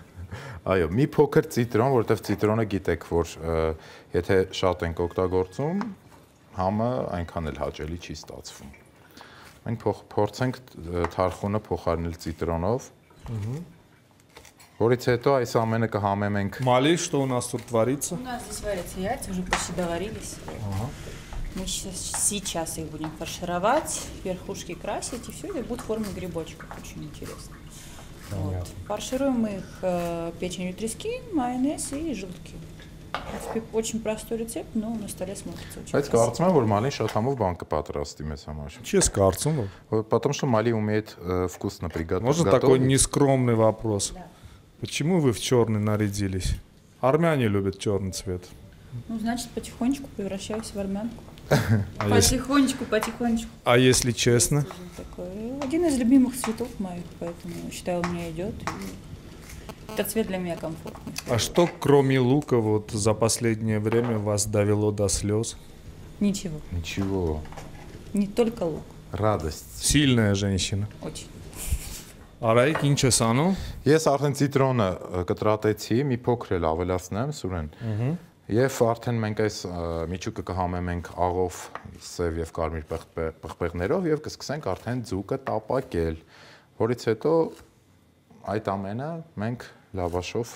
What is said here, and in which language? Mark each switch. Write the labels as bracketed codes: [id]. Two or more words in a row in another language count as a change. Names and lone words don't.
[hy] Այո, մի փոքր ցիտրոն, որովհետեւ ցիտրոնը գիտեք, որ եթե շատ ենք օգտագործում, համը այնքան էլ հաճելի չի ստացվում։ Մենք փորձենք թարխունը փոխարինել цитронов, որից հետո այս ամենը կհամեմենք։ Մալի, [ru] что у нас тут творится? У нас здесь варятся яйца, уже почти доварились. Мы сейчас их будем фаршировать, верхушки красить, и все, и будет в форме грибочков. Очень интересно. Вот. Фаршируем мы их печенью трески, майонез и желтки. В принципе, очень простой рецепт, но на столе смотрится очень красиво. [hy] Կարծում եմ, որ Մալին շատ համով բան կպատրաստի մեզ համար։ Չես կարծում, [ru] որ потому что Мали умеет вкусно приготовить. Можно такой нескромный вопрос? Да. Почему вы в черный нарядились? Армяне любят черный цвет. Ну, значит, потихонечку превращаюсь в армянку. Потихонечку. А если честно? Один из любимых цветов моих, поэтому считаю, у меня идет. Этот цвет для меня комфортный. А что, кроме лука, вот за последнее время вас довело до слез? Ничего. Ничего. Не только лук. Радость. Сильная женщина. Очень. [hy] Արայիկ ինչ ես անում։ Ես արդեն ցիտրոնը կտրատեցի, մի փոքր էլ ավելացնեմ, Սուրեն։ Եվ արդեն մենք այս միջուկը կհամեմենք աղով, սև եւ կարմիր պղպեղներով եւ կսկսենք արդեն ձուկը տապակել, որից հետո այդ ամենը մենք լավաշով